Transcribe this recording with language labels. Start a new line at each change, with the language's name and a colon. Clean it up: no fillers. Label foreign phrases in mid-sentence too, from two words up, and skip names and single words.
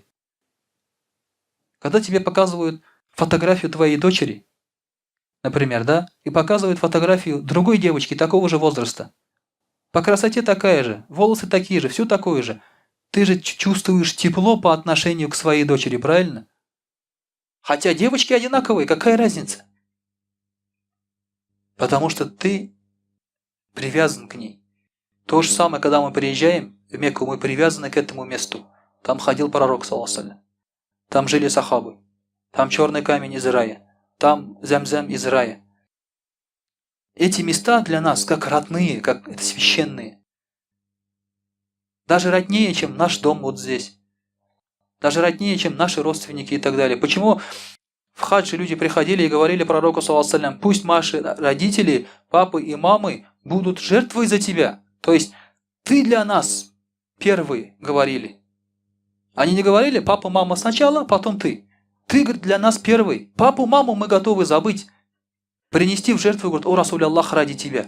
Russian: Когда тебе показывают фотографию твоей дочери, например, да, и показывают фотографию другой девочки такого же возраста, по красоте такая же, волосы такие же, все такое же, ты же чувствуешь тепло по отношению к своей дочери, правильно? Хотя девочки одинаковые, какая разница? Потому что ты привязан к ней. То же самое, когда мы приезжаем в Мекку, мы привязаны к этому месту. Там ходил пророк,
Arabic: صلى الله عليه وسلم.
Russian: Там жили сахабы. Там черный камень из рая. Там Зам-Зам из рая. Эти места для нас как родные, как это священные. Даже роднее, чем наш дом вот здесь. Даже роднее, чем наши родственники и так далее. Почему в хадже люди приходили и говорили пророку,
Arabic: صلى الله عليه وسلم,
Russian: пусть наши родители, папы и мамы будут жертвой за тебя. То есть ты для нас первые говорили. Они не говорили папа, мама сначала, потом ты. Ты, говорит, для нас первый. Папу, маму мы готовы забыть. Принести в жертву, говорит, о
Arabic: رسول الله,
Russian: ради тебя.